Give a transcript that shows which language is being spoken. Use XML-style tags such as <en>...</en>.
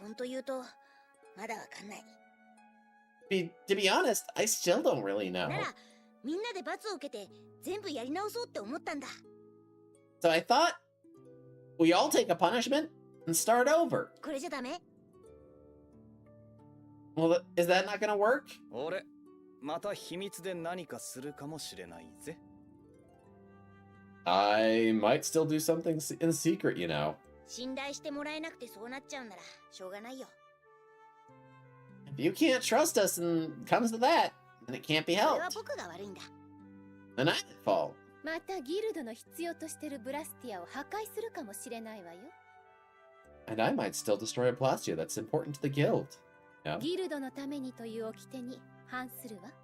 <ja>本当言うとまだわかんない。</ja> <en>To be honest, I still don't really know.</en> <ja>ならみんなで罰を受けて全部やり直そうって思ったんだ。</ja> <en>So I thought we all take a punishment and start over.</en> <ja>これじゃダメ？</ja> <en>Well, is that not gonna work?</en> <ja>俺また秘密で何かするかもしれないぜ。</ja> <en>I might still do something in secret, you know.</en> <ja>信頼してもらえなくてそうなっちゃうんならしょうがないよ。</ja> <en>If you can't trust us and it comes to that, then it can't be</en> <ja>それ</ja> <en>helped.</en> <ja>は僕が悪いんだ。</ja> <en>Then I'm at fault.</en> <ja>またギルドの必要としてるブラスティアを破壊するかもしれないわよ。</ja> <en>And I might still destroy a Plastia that's important to the guild. Yeah.</en> <ja>ギルドのためにという掟に反するわ。</ja>